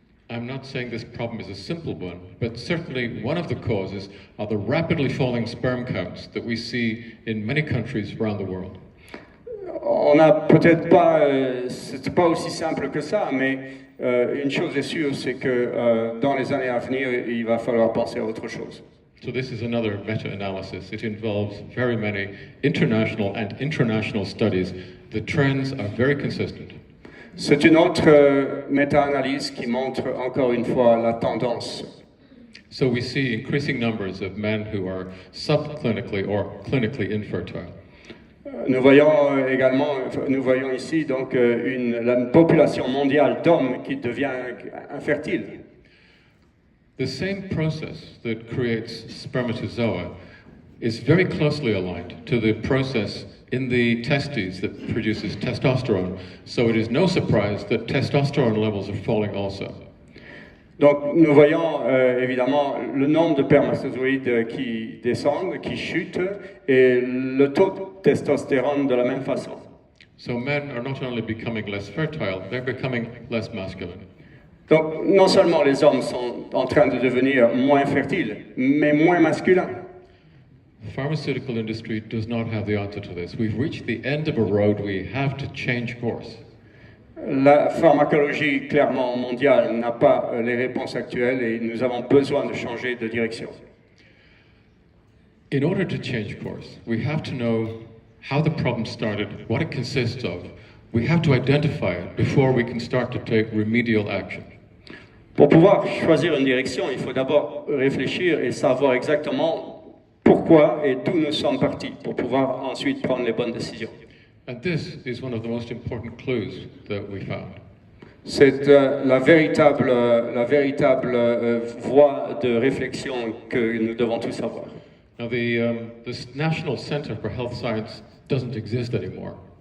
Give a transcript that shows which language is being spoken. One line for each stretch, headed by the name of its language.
English: I'm not saying this problem is a simple one, but certainly one of the causes are the rapidly falling sperm counts that we see in many countries around the world.
French: On n'a peut-être pas, c'est pas aussi simple que ça, mais une chose est sûre, c'est que dans les années à venir, il va falloir penser à autre chose.
English: So this is another meta-analysis. It involves very many international and intranational studies. The trends are very consistent.
French: C'est une autre méta-analyse qui montre encore une fois la tendance.
English: So we see increasing numbers of men who are subclinically or clinically infertile.
French: Nous voyons ici donc la population mondiale d'hommes qui devient infertile.
English: The same process that creates spermatozoa is very closely aligned to the process in the testes that produces testosterone. So it is no surprise that testosterone levels are falling also.
French: Donc nous voyons évidemment le nombre de spermatozoïdes qui descendent, qui chutent, et le taux de testostérone de la même façon.
English: So men are not only becoming less fertile, they're becoming less masculine.
French: Donc non seulement les hommes sont en train de devenir moins fertiles, mais moins masculins.
English: The pharmaceutical industry does not have the answer to this. We've reached the end of a road. We have to change course.
French: La pharmacologie clairement mondiale n'a pas les réponses actuelles et nous avons besoin de changer de direction.
English: In order to change course, we have to know how the problem started, what it consists of. We have to identify it before we can start to take remedial action.
French: Pour pouvoir choisir une direction, il faut d'abord réfléchir et savoir exactement pourquoi et d'où nous sommes partis pour pouvoir ensuite prendre les bonnes décisions.
English: And this is one of the most important clues that we found.
French: C'est la véritable voie de réflexion que nous devons tous avoir.
English: Now, the National Center for Health Science doesn't exist anymore.